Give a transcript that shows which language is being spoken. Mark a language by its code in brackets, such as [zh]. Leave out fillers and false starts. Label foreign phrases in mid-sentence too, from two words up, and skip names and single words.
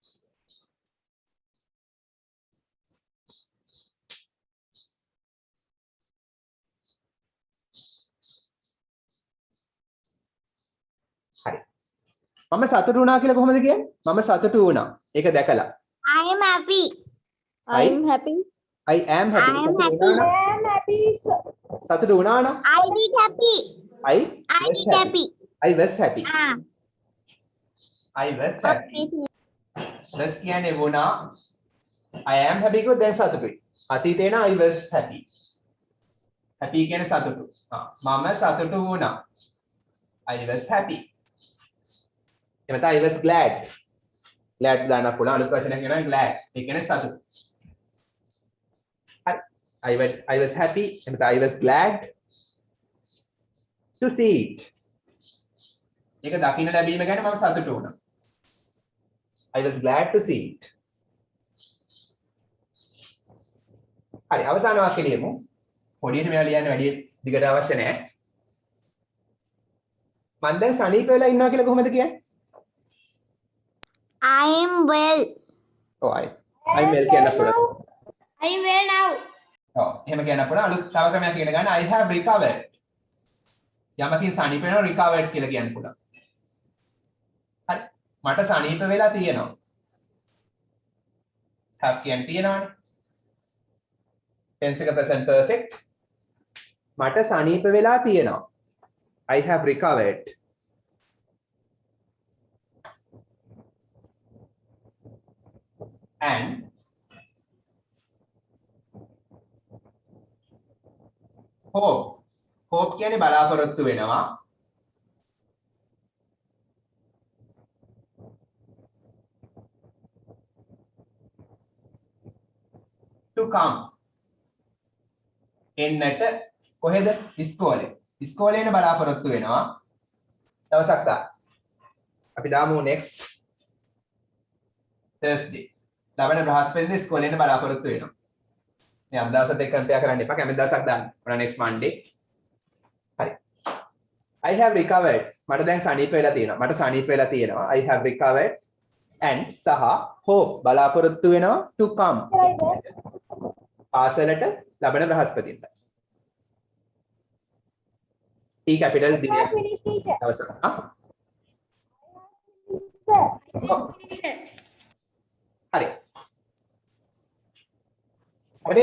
[si] හරි. මම සතුටු වුණා කියලා කොහොමද කියන්නේ? මම සතුටු වුණා. ඒක දැකලා. [en] I am happy. I'm happy. I am happy. I am [si] සතුටු [en] happy. [si] වුණා [en] I am happy. [si] නම්? සතුටු වුණා නම්? [en] I did happy. I I was did happy. I was happy. Ah, I was happy. okay. [si] was කියන්නේ වුණා. [en] I am happy [si] කිව්වොත් දැන් සතුටුයි. අතීතේ නම් [en] I was happy. [si] happy කියන්නේ සතුටු. මම සතුටු වුණා. [en] I was happy. [si] එතන [en] I was glad. [si] glad දාන්න පුළුවන් අලුත් වචනයක් කියනවා glad. ඒ කියන්නේ සතුටු. හරි. [en] I was happy. [si] එතන [en] I was glad to see it. [si] ඒක දකින්න ලැබීම ගැන මම සතුටු වුණා. [en] I was glad to see it. [si] හරි අවසාන වාක්‍ය ලියමු. පොඩියට මේවා ලියන්න වැඩි දිගට අවශ්‍ය නැහැ. මම දැන් සනීප වෙලා ඉන්නවා කියලා කොහොමද කියන්නේ? [en] I am well. [si] ඔව් [en] I'm well [si] කියන්න පුළුවන්. [en] I am well now. [si] ඔව් එහෙම කියන්න පුළුවන්. අලුත් තව ක්‍රමයක් ඉගෙන ගන්න [en] I have recovered. [si] යමකින් සනීප වෙනවා recovered කියලා කියන්න පුළුවන්. හරි. මට සනීප වෙලා තියෙනවා. have කියන්නේ තියෙනවනේ. [en] tense එක present perfect. [si] මට සනීප වෙලා තියෙනවා. [en] I have recovered. And hope [si] කියන්නේ බලාපොරොත්තු වෙනවා. [en] to come [si] එන්නට කොහෙද? ඉස්කෝලේ. ඉස්කෝලේන බලාපොරොත්තු වෙනවා. දවසක් තා. අපි දාමු [en] next Thursday. [si] ලබන බ්‍රහස්පතින්දා ඉස්කෝලේන බලාපොරොත්තු වෙනවා. මේ අද දවසත් එක්ක කම්පෙයාර් කරන්න එපා. කැමති දවසක් දාන්න. ඔන්න [en] next Monday. [si] හරි. [en] I have recovered. [si] මට දැන් සනීප වෙලා තියෙනවා. මට සනීප වෙලා තියෙනවා. [en] I have recovered and සහ hope [si] බලාපොරොත්තු වෙනවා [en] to come. [si] පාසලට ලබන බ්‍රහස්පතින්දා. [en] T capital I have finished, teacher. [si] දවසක්. [en] Sir. [si] හරි. හරිද?